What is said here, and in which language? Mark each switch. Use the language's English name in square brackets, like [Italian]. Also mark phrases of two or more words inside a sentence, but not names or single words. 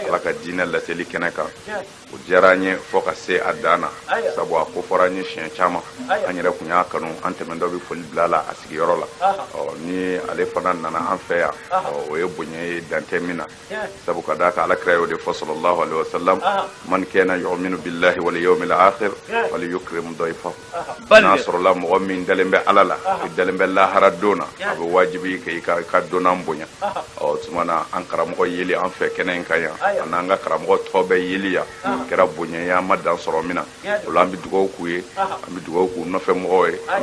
[Bambara] ala ka diinɛ laseli kɛnɛ kan Ya. o diyara an ye fɔ ka se a dan na Ayiwa. sabu a ko fɔra an ye siɲɛ caman Ayiwa. an yɛrɛ tun y'a kanu an tɛmɛtɔ bɛ foli bila a la a sigiyɔrɔ la Aha. ni ale fana nana an fɛ yan Aha. o ye bonya ye dan tɛ min na Ya. sabu ka d'a kan alakira y'o de fɔ [Arabic] صلى الله عليه وسلم [Bambara] Aha. [Arabic] من كان يؤمن بالله واليوم الآخر [English] Yeah. [Arabic] فليكرم ضيفه [Bambara] Aha. n'a Balde. sɔrɔla mɔgɔ min dalen bɛ ala la i dalen bɛ lahara don na [English] Yeah. [Bambara] a bɛ wajibi kɛ i ka donan bonya Aha. tuma na an karamɔgɔ yeli an fɛ kɛnɛ in kan yan Ayiwa. a n'an ka karamɔgɔ tɔ bɛ yeli yan Aha. kɛra bonya ye an ma dan sɔrɔ min na [English] Yeah. [Bambara] o la an bɛ dugawu k'u ye Aha. an bɛ dugawu k'u nɔfɛmɔgɔw ye an bɛ